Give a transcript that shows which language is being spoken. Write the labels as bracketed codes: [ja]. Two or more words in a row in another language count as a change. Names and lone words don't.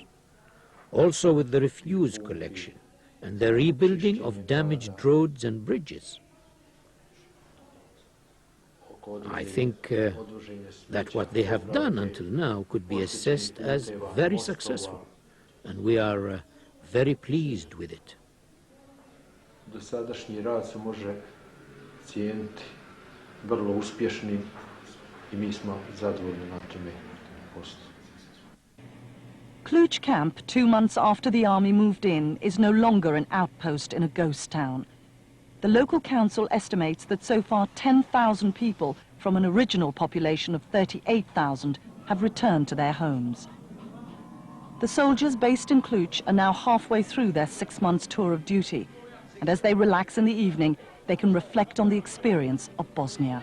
[en] Also with the refuse collection and the rebuilding of damaged roads and bridges. I think that what they have done until now could be assessed as very successful, and we are very pleased with it. [bs] Dosadašnji rad se može cijeniti vrlo uspješnim I mi smo zadovoljni na tome postu. [en] Kulen camp, 2 months after the army moved in, is no longer an outpost in a ghost town. The local council estimates that so far 10,000 people from an original population of 38,000 have returned to their homes. The soldiers based in Kulen are now halfway through their 6 months tour of duty, and as they relax in the evening, they can reflect on the experience of Bosnia.